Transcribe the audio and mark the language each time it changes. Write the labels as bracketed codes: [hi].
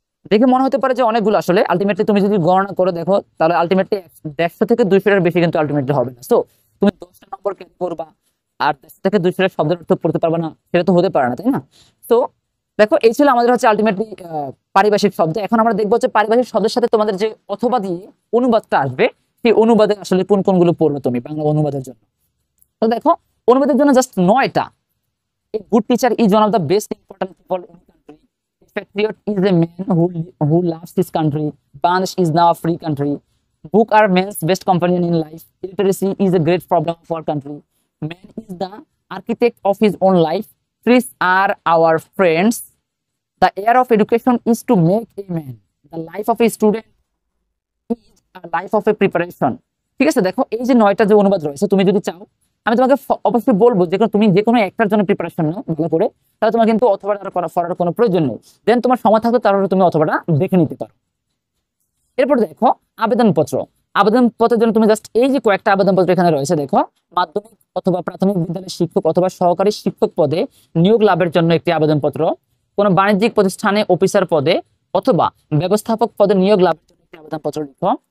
[bn] দেখে মনে হতে পারে যে অনেকগুলো, আসলে আলটিমেটলি তুমি যদি গণনা করে দেখো তাহলে আলটিমেটলি 150 থেকে 200 বেশি কিন্তু আলটিমেটলি হবে না। সো তুমি 10টা নম্বর ক্যারি করবা আর 10 থেকে 200 শব্দের অর্থ পড়তে পারবে না, সেটা তো হতে পারে না, তাই না? তো দেখো এই ছিল আমাদের হচ্ছে আলটিমেটলি পারিভাষিক শব্দ। এখন আমরা দেখবো যে পারিভাষিক শব্দের সাথে তোমাদের যে অথবা দিয়ে অনুবাদটা আসবে, সেই অনুবাদে আসলে কোনগুলো পড়বে তুমি বাংলা অনুবাদের জন্য। তো দেখো অনুবাদের জন্য just 9টা [en] A good teacher is one of the best important people in the country. A patriot is a man who loves his country. Bangladesh is now a free country. Book are man's best companion in life. Illiteracy is a great problem of our country. Man is the architect of his own life. Trees are our friends. The air of education is to make a man. The life of a student is a life of a preparation. [bn] ঠিক আছে, দেখো এই যে 9টা যে অনুবাদ রয়েছে, তুমি যদি চাও আমি তোমাকে অবশ্যই বলবো যে তুমি যে কোনো একটার জন্য প্রিপারেশন নাও ভালো করে, তাহলে তোমার কিন্তু অথবাটা পড়ার কোনো প্রয়োজন নেই। দেন তোমার সময় থাকবে তাহলে তুমি অথবাটা দেখে নিতে পারো। এরপর দেখো আবেদনপত্র। আবেদনপত্রের জন্য তুমি জাস্ট এই যে কয়েকটা আবেদনপত্র এখানে রয়েছে দেখো, মাধ্যমিক অথবা প্রাথমিক বিদ্যালয়ের শিক্ষক অথবা সহকারী শিক্ষক পদে নিয়োগ লাভের জন্য একটি আবেদনপত্র, কোনো বাণিজ্যিক প্রতিষ্ঠানে অফিসার পদে অথবা ব্যবস্থাপক পদে নিয়োগ লাভের জন্য একটি আবেদনপত্র লিখো।